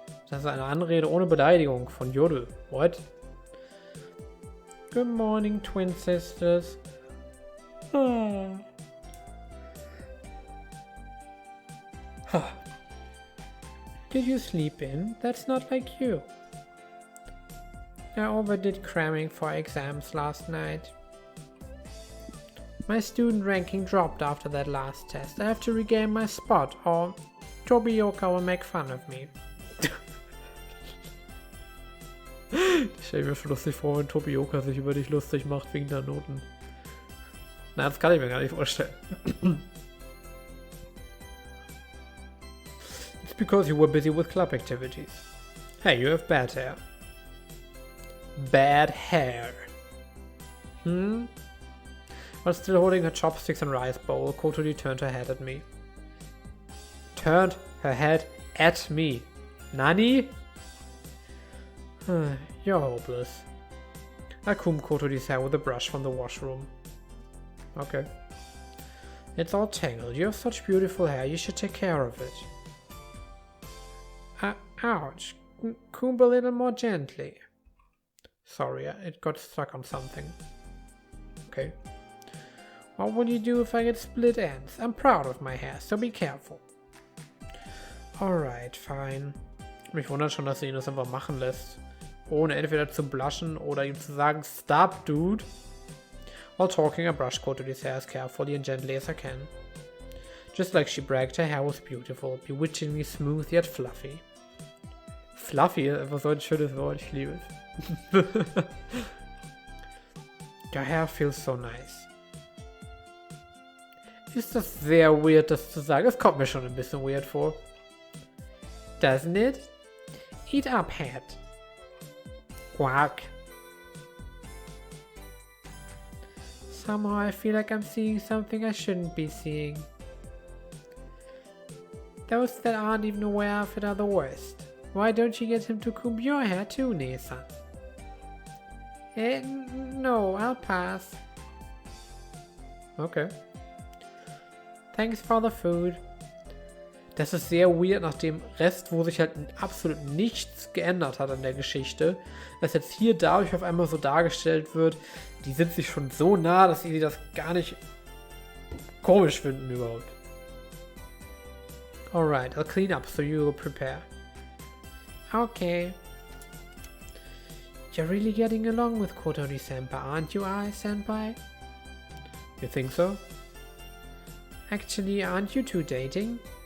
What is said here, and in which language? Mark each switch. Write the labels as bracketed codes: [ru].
[de] Das ist eine Anrede ohne Beleidigung von Jodel. [en] What? Good morning, twin sisters. Did you sleep in? That's not like you. I overdid cramming for exams last night. My student ranking dropped after that last test. I have to regain my spot, or Tobioka will make fun of me. [de] Ich stelle mir schon lustig vor, wenn Tobioka sich über dich lustig macht wegen der Noten. Na, das kann ich mir gar nicht vorstellen. [en] It's because you were busy with club activities. Hey, you have bad hair. Bad hair. While still holding her chopsticks and rice bowl, Kotori turned her head at me. Turned her head at me. Nani? You're hopeless. I combed Kotori's hair with a brush from the washroom. Okay. It's all tangled. You have such beautiful hair. You should take care of it. Ouch. Comb a little more gently. Sorry, it got stuck on something. Okay. What will you do if I get split ends? I'm proud of my hair, so be careful. Alright, fine. [de] Mich wundert schon, dass sie ihn das einfach machen lässt. Ohne entweder zu blushen oder ihm zu sagen, [en] Stop, dude. While talking, I brushed Kotori's hair as carefully and gently as I can. Just like she bragged, her hair was beautiful, bewitchingly smooth yet fluffy. [de] Fluffy ist einfach so ein schönes Wort, ich liebe es. [en] Your hair feels so nice. [de] Ist das sehr weird, das zu sagen? Es kommt mir schon ein bisschen weird vor. [en] Doesn't it? Eat up, Hat. Quack. Somehow I feel like I'm seeing something I shouldn't be seeing. Those that aren't even aware of it are the worst. Why don't you get him to comb your hair too, Nesan? No, I'll pass. Okay. Thanks for the food. [de] Das ist sehr weird nach dem Rest, wo sich halt absolut nichts geändert hat an der Geschichte. Dass jetzt hier dadurch auf einmal so dargestellt wird, die sind sich schon so nah, dass sie das gar nicht komisch finden überhaupt. [en] Alright, I'll clean up so you will prepare. Okay. You're really getting along with Kotori-senpai, aren't you, Ai-senpai? You think so? Actually, aren't you two dating?